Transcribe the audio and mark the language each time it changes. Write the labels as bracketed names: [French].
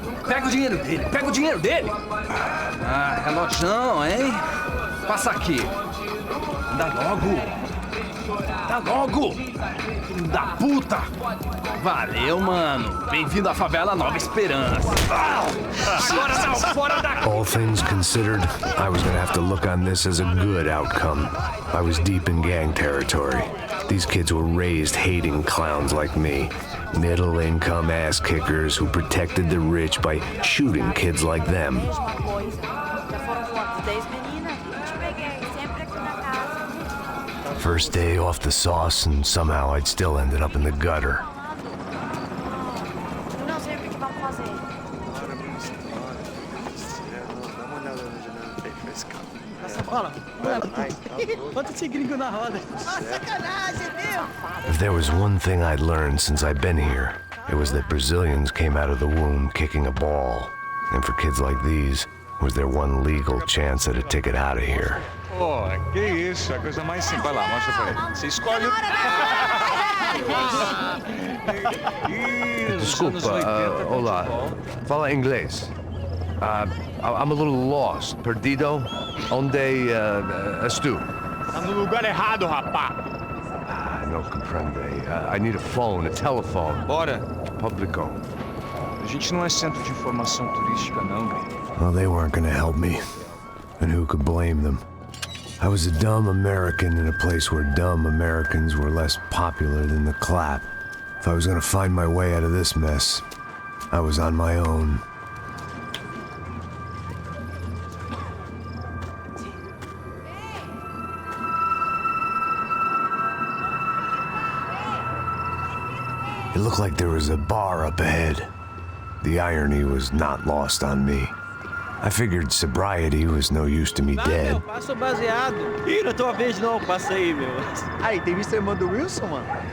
[Portuguese] Pega o dinheiro dele, pega o dinheiro dele. Ah, relojão, hein? Passa aqui. Dá logo. Dá logo. Filho da puta. Valeu, mano. Bem-vindo à favela Nova Esperança. Agora não, fora daqui. [English] All things considered, I was gonna have to look on this as a good outcome. I was deep in gang territory. These kids were raised hating clowns like me. Middle-income ass-kickers who protected the rich by shooting kids like them. First day off the sauce, and somehow I'd still ended up in the gutter. [Portuguese] Não sei o que vamos fazer. Essa bola. Bota esse gringo na roda. Sacanagem, viu? [English] If there was one thing I'd learned since I'd been here, it was that Brazilians came out of the womb kicking a ball. And for kids like these, was their one legal chance at a ticket out of here. [Portuguese] Pô, que isso, é a coisa mais simples. Vai lá, mostra pra ele. Você escolhe o... Desculpa, olá. Fala inglês. [English] I'm a little lost. [Portuguese] Perdido? Onde estou? Tá no lugar errado, rapá. Não compreendo. comprende. [English] I need a phone, a telephone. [Portuguese] Bora. Publico. A gente não é centro de informação turística, não, velho. [English] Well, they weren't gonna help me. And who could blame them? I was a dumb American in a place where dumb Americans were less popular than the clap. If I was gonna find my way out of this mess, I was on my own. It looked like there was a bar up ahead. The irony was not lost on me. I figured sobriety was no use to me dead. [Portuguese] Meu, passo baseado. Ih, não é tua vez não, passa aí, meu. Aí, tem visto a irmã do Wilson, mano?